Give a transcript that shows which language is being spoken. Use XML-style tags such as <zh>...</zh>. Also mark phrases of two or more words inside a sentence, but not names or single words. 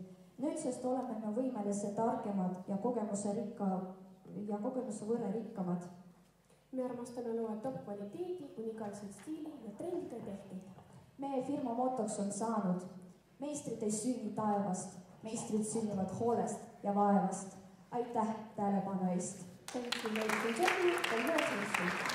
<et>Nüüdsest oleme me võimelised targemad ja kogemuse võrra rikkamad. Me armastame luua top kvaliteedi, unikaalset stiili ja trendide tehteid. Meie firma motoks on saanud: meistrid ei sünni taevast, meistrid sünnivad hoolest ja vaevast. Aitäh tähelepanu eest!</et> <en>Thank you, ladies and gentlemen, for your attention.</en>